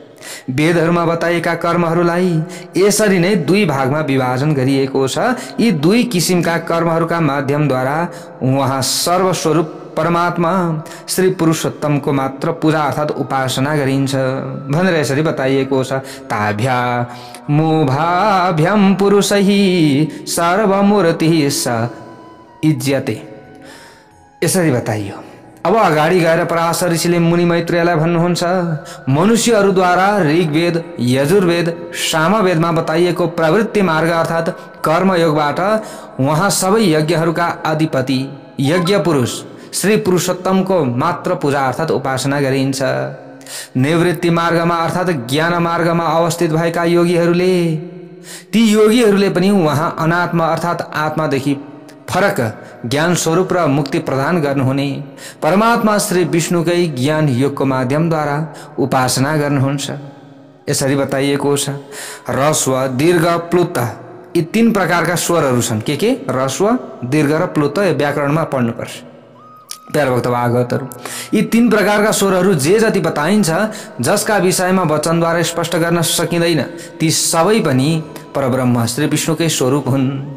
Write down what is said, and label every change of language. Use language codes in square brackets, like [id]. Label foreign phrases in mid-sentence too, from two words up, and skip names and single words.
[ne] वेदहरूमा बताइएका कर्महरूलाई यसरी नै दुई भागमा विभाजन गरिएको छ। यी दुई किसिमका कर्महरूका माध्यमद्वारा उहाँ सर्वस्वरूप परमात्मा श्री पुरुषोत्तमको मात्र पूजा अर्थात् उपासना गरिन्छ भनेर यसरी बताइएको छ। [sa] ताभ्या मुभाभ्यम पुरुषहि सर्वमूर्तिः स इज्यते, [ne] यसरी बताइयो। अब अगाडि गएर पराशर ऋषिले मुनि मैत्रेयलाई भन्नुहुन्छ, मनुष्यहरूद्वारा ऋग्वेद, यजुर्वेद, सामवेदमा बताइएको प्रवृत्ति मार्ग अर्थात् कर्मयोगबाट उहाँ सबै यज्ञहरूका अधिपति यज्ञ पुरुष श्री पुरुषोत्तमको मात्र पूजा अर्थात् उपासना गरिन्छ। निवृत्ति मार्गमा अर्थात् ज्ञान मार्गमा अवस्थित भएका योगीहरूले, ती योगीहरूले पनि उहाँ अनात्मा अर्थात् आत्मादेखि फरक ज्ञान स्वरूप र मुक्ति प्रदान गर्नुहुने परमात्मा श्री विष्णुकै ज्ञान योगको माध्यमद्वारा उपासना गर्नुहुन्छ। यसरी बताइएको छ। ह्रस्व, दीर्घ, प्लुत यी तीन प्रकारका स्वरहरू छन्। के ह्रस्व, दीर्घ र प्लुत व्याकरणमा पढ्नुपर्छ प्यारभक्त भागवतहरू। यी तीन प्रकारका स्वरहरू जे जति बताइन्छ, जसका विषयमा वचनद्वारा स्पष्ट गर्न सकिँदैन, ती सबै पनि परब्रह्म श्री विष्णुकै स्वरूप हुन्।